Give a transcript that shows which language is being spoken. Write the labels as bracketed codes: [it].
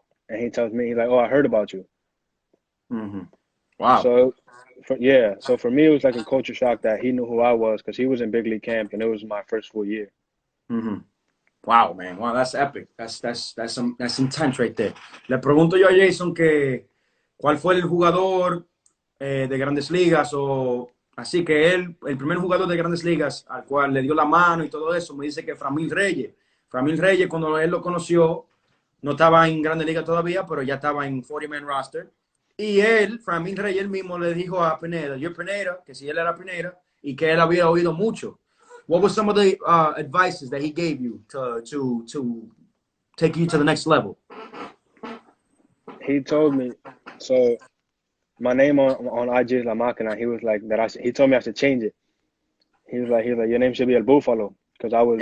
[en] And he tells me, he's like, oh, I heard about you. Wow. So for me, it was like a culture shock that he knew who I was because he was in big league camp, and it was my first full year. Wow, man. Wow, that's epic. That's intense right there. [es] Le pregunto yo a Jason que cuál fue el jugador de Grandes Ligas o así que él, el primer jugador de Grandes Ligas al cual le dio la mano y todo eso, me dice que Framil Reyes. Framil Reyes, cuando él lo conoció, no estaba en Grandes Ligas todavía, pero ya estaba en 40-man roster. Y él, Framil Reyes, él mismo le dijo a Pineda, yo Pineda, que si él era Pineda, y que él había oído mucho. [en] What was some of the advices that he gave you to take you to the next level? He told me, so my name on IG is La Máquina. He was like he told me I should change it. He was like your name should be El Búfalo because I was